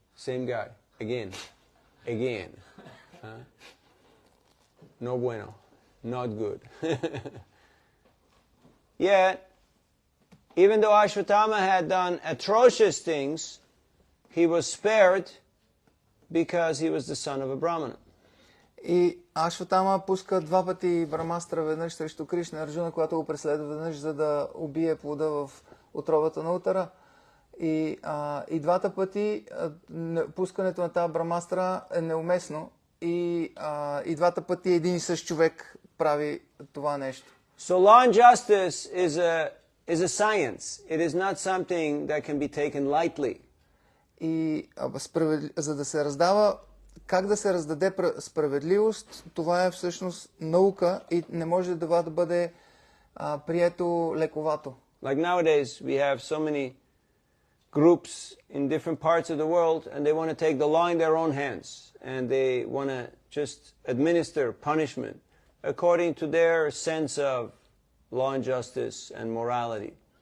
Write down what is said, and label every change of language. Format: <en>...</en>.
<en>Same guy. Again. Huh?</en> <es>No bueno.</es> <en>Not good. Yet, even though Ashwatthama had done atrocious things, he was spared because he was the son of a Brahmana.</en> <bg>И Ашватама пуска 2 пъти Брамастра, веднъж срещу Кришна, Арджуна, когато го преследва, веднъж за да убие плода в отробата на Утара. И двата пъти пускането на тази Брамастра е неуместно. И двата пъти един и същ човек прави това нещо.</bg> <en>So law and justice is a science. It is not something that can be taken lightly.</en> <bg>И за да се раздава, как да се раздаде справедливост, това е всъщност наука и не може да бъде прието лековато.</bg> <en>Like nowadays, we have so many groups in different parts of the world, and they want to take the law in their own hands, and they want to just administer punishment according to their sense of law and justice and morality.</en>